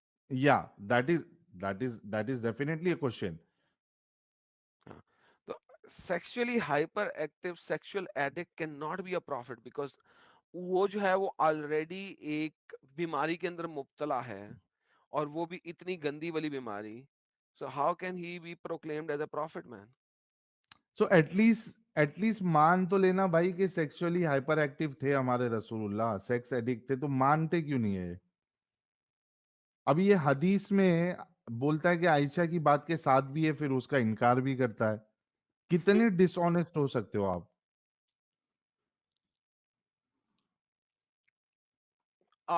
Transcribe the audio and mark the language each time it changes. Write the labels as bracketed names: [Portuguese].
[English] یا that is definitely a question. [Urdu] ہاں, تو [English] sexually hyper active sexual addict can not be a prophet because [Urdu] وہ جو ہے وہ آلریڈی ایک بیماری کے اندر مبتلا ہے, اور وہ بھی اتنی گندی والی بیماری. [English] So how can he be proclaimed as a prophet man? [Urdu] So at least مان تو لینا بھائی کہ سیکسولی ہائپر ایکٹیو تھے ہمارے رسول اللہ, سیکس ایڈکٹ تھے, تو مانتے کیوں نہیں ہے؟ ابھی یہ حدیث میں بولتا ہے کہ عائشہ کی بات کے ساتھ بھی ہے, پھر اس کا انکار بھی کرتا ہے. کتنے ڈس آنےسٹ ہو سکتے ہو آپ؟ یہ